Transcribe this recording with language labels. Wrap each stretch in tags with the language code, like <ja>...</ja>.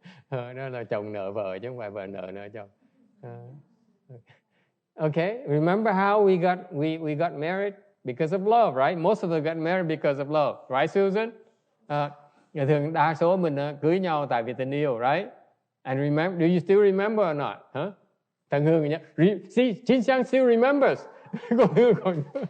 <vi>Đó là chồng nợ vợ chứ không phải vợ nợ chồng.</vi> <en>Okay, remember how we got married because of love, right? Most of us got married because of love, right, Susan?</en> <vi>Thường đa số mình cưới nhau tại vì tình yêu, right?</vi> <en>And remember, do you still remember or not? Huh?</en> <vi>Thằng Hương nhá.</vi> <en>See, Chin Xiang still remembers.</en> <vi>Còn Hương còn.</vi>